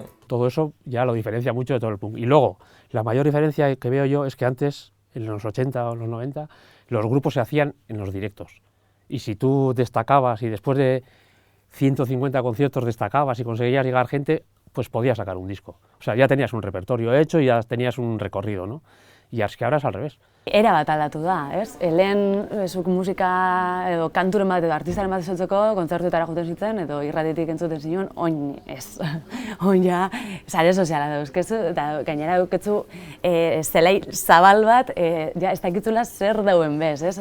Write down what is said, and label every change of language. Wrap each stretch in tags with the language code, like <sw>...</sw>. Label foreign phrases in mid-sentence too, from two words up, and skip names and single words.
<es>Todo eso ya lo diferencia mucho de todo el punk. Y luego, la mayor diferencia que veo yo es que antes, en los 80 o los 90, los grupos se hacían en los directos. Y si tú destacabas y después de 150 conciertos destacabas y conseguías llegar gente, pues podías sacar un disco. O sea, ya tenías un repertorio hecho y ya tenías un recorrido, ¿no? Y es que ahora es al revés.</es> <eu>Era bat aldatu da, ez? Lehen zuk musika edo kanturen bat edo artistaren bat esotzeko kontzertuetara joten zitzen edo irratitik entzuten zinuen, oin ez. Oin ja, sare soziala dauzkezu eta gainera dauketzu zelai zabal bat, ja ez dakitzula zer dauen bez, ez?</eu>